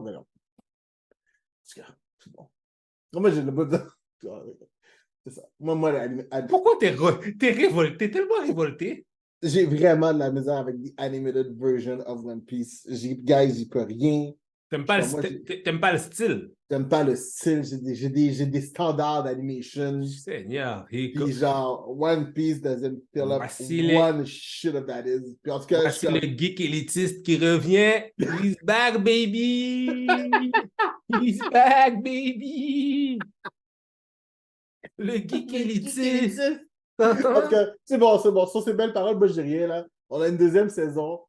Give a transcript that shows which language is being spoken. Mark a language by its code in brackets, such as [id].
[fr] Mais non. C'est bon. Moi, j'ai le bout de. C'est ça. Moi, Pourquoi t'es révolté, tellement révolté? j'ai vraiment de la misère avec [en] the animated version of One Piece. [fr] Guys, j'y peux rien. T'aimes pas le style? J'aime pas le style. J'ai des standards d'animation. Seigneur, Puis genre, [en] One Piece doesn't fill up one shit of that is. [fr] Puis en tout cas, voici le geek élitiste qui revient. [en] He's back, baby! He's back, baby! [fr] Le geek élitiste! En tout cas, c'est bon. Sur ces belles paroles, moi, je dis rien, là. On a une deuxième saison.